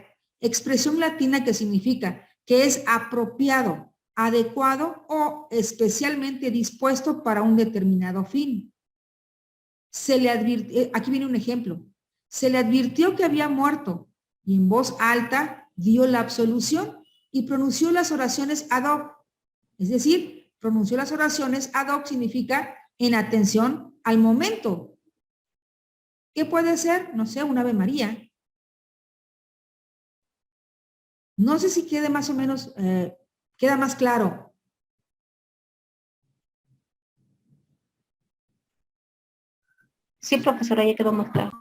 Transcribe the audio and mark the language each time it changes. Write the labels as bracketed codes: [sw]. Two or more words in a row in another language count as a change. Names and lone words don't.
[es] Expresión latina que significa que es apropiado, adecuado o especialmente dispuesto para un determinado fin. Se le advirtió, aquí viene un ejemplo, se le advirtió que había muerto y en voz alta dio la absolución y pronunció las oraciones [la] ad hoc. [es] Es decir, pronunció las oraciones [la] ad hoc [es] significa en atención al momento. ¿Qué puede ser? No sé, un Ave María. No sé si quede más o menos, queda más claro. Sí, profesora, ya quedó más claro.